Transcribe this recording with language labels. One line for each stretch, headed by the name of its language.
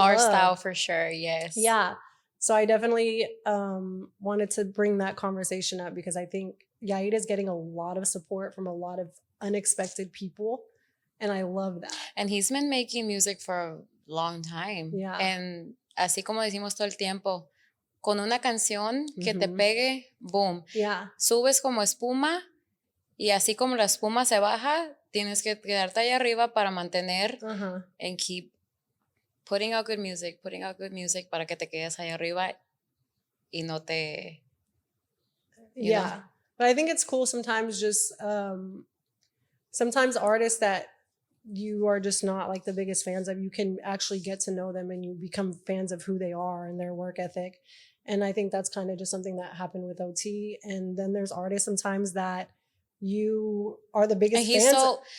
English: our love. style for sure. Yes. Yeah. So I definitely wanted to bring that conversation up because I think Yahir is getting a lot of support from a lot of unexpected people. And I love that. And he's been making music for a long time. Yeah.
Spanish: And así como decimos todo el tiempo, con una canción que te pegue, boom.
English: Yeah.
Spanish: Subes como espuma y así como la espuma se baja, tienes que quedarte allá arriba para mantener
English: and keep putting out good music
Spanish: para que te quedes allá arriba y no te...
English: You know? But I think it's cool sometimes just sometimes artists that you are just not like the biggest fans of, you can actually get to know them and you become fans of who they are and their work ethic. And I think that's kind of just something that happened with OT. And then there's artists sometimes that you are the biggest fans.